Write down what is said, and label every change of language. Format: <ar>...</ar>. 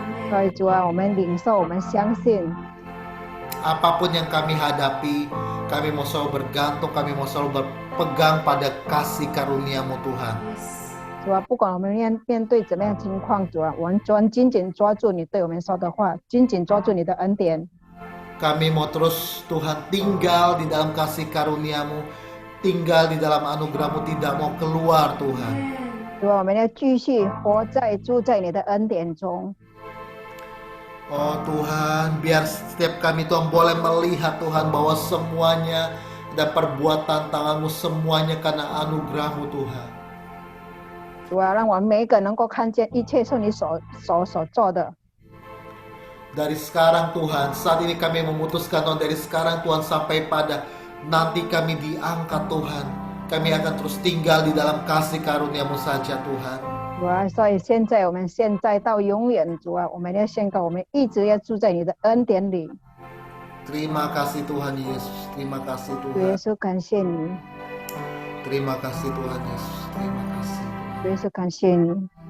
<zh>所以主啊，我们领受，我们相信。</zh> <id>Apapun yang kami hadapi, kami mau selalu bergantung, kami mau selalu berpegang pada kasih karunia-Mu Tuhan.</id> <zh>主啊，不管我们面对怎么样情况，主啊，我们紧紧抓住你对我们说的话，紧紧抓住你的恩典。</zh> <id>Kami mau terus Tuhan tinggal di dalam kasih karunia-Mu, tinggal di dalam anugerah-Mu, tidak mau keluar Tuhan.</id> <zh>主啊，我们要继续住在你的恩典中。</zh> <id>Oh Tuhan, biar setiap kami Tuhan boleh melihat Tuhan bahwa semuanya dan perbuatan tangan-Mu semuanya karena anugerah-Mu Tuhan.</id> <zh>主啊，让我们每一个能够看见一切是你所做的。</zh> <id>Dari sekarang Tuhan, saat ini kami memutuskan Tuhan, dari sekarang Tuhan sampai pada nanti kami diangkat Tuhan, kami akan terus tinggal di dalam kasih karunia-Mu saja Tuhan.</id> <zh>主啊，所以现在到永远，主啊，我们要宣告，我们一直要住在你的恩典里。</zh> <id>Terima kasih Tuhan Yesus, terima kasih</id> <zh>主</zh> <id>Tuhan.</id> <zh>耶稣，感谢你，</zh> <id>Terima kasih Tuhan Yesus, terima kasih.</id> <zh>主耶稣，感谢你。</zh>